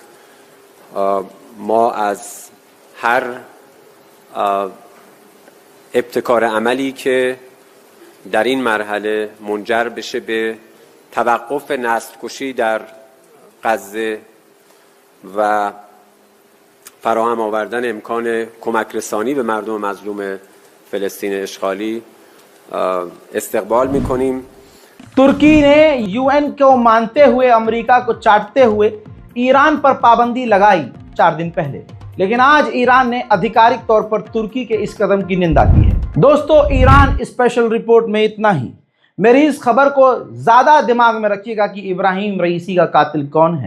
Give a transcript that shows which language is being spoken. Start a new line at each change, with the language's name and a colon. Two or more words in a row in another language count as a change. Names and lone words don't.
Persian: ما از هر ابتکار عملی که در این مرحله منجر بشه به توقف نسل کشی در غزه و فراهم آوردن امکان کمک رسانی به مردم مظلوم فلسطین اشغالی استقبال میکنیم.
Hindi: तुर्की ने यूएन को मानते हुए अमेरिका को चाटते हुए ईरान पर पाबंदी लगाई 4 दिन पहले, लेकिन आज ईरान ने आधिकारिक तौर पर तुर्की के इस कदम की निंदा की है। दोस्तों, ईरान स्पेशल रिपोर्ट में इतना ही। मेरी इस खबर को ज़्यादा दिमाग में रखिएगा कि इब्राहिम रईसी का कातिल कौन है।